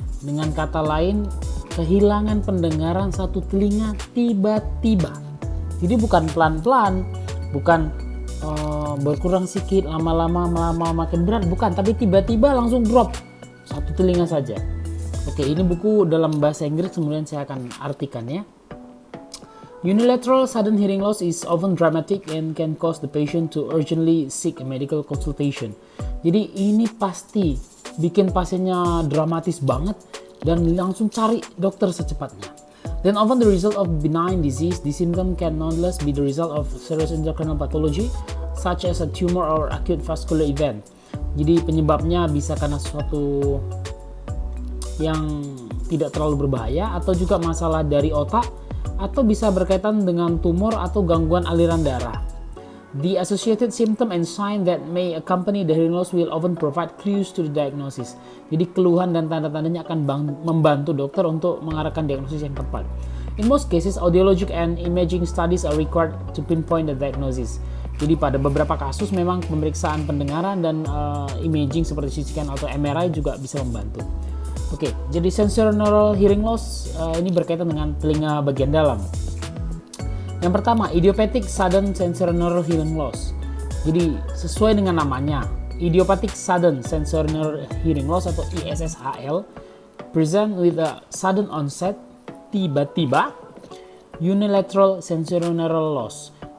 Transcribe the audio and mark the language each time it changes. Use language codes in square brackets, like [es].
[id] Dengan kata lain, kehilangan pendengaran satu telinga tiba-tiba. Jadi bukan pelan-pelan, bukan berkurang sedikit, lama-lama makin berat, bukan, tapi tiba-tiba langsung drop satu telinga saja. Oke, ini buku dalam bahasa Inggris, kemudian saya akan artikan ya. [en] Unilateral sudden hearing loss is often dramatic and can cause the patient to urgently seek a medical consultation. [id] Jadi ini pasti bikin pasiennya dramatis banget dan langsung cari dokter secepatnya. [en] Then often the result of benign disease, the symptom can nonetheless be the result of serious intracranial pathology such as a tumor or acute vascular event. [id] Jadi penyebabnya bisa karena sesuatu yang tidak terlalu berbahaya atau juga masalah dari otak atau bisa berkaitan dengan tumor atau gangguan aliran darah. [en] The associated symptom and sign that may accompany the hearing loss will often provide clues to the diagnosis. [id] Jadi keluhan dan tanda-tandanya akan membantu dokter untuk mengarahkan diagnosis yang tepat. [en] In most cases, audiologic and imaging studies are required to pinpoint the diagnosis. [id] Jadi pada beberapa kasus memang pemeriksaan pendengaran dan imaging seperti CT scan atau MRI juga bisa membantu. Oke, jadi sensorineural hearing loss ini berkaitan dengan telinga bagian dalam. Yang pertama, [en] idiopathic sudden sensorineural hearing loss. [id] Jadi sesuai dengan namanya, [en] idiopathic sudden sensorineural hearing loss [id] atau [en] ISSHL present with a sudden onset, [id] tiba-tiba, [en] unilateral sensorineural loss.